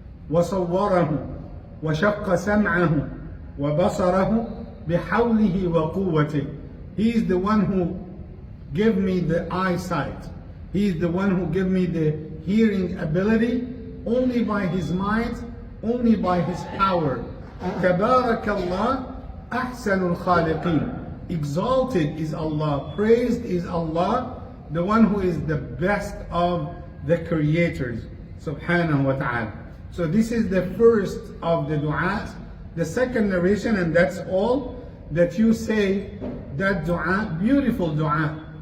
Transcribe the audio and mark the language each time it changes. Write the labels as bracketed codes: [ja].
[ar] وَصَوَّرَهُ وَشَقَّ سَمْعَهُ وَبَصَرَهُ بِحَوْلِهِ وَقُوَّتِهِ. [en] He is the one who gave me the eyesight. He is the one who gave me the hearing ability, only by His might, only by His power. [ar] تبارك الله أحسن الخالقين. [en] Exalted is Allah, praised is Allah, the one who is the best of the creators, subhanahu wa ta'ala. So this is the first of the du'as. The second narration, and that's all, that you say that dua, beautiful dua.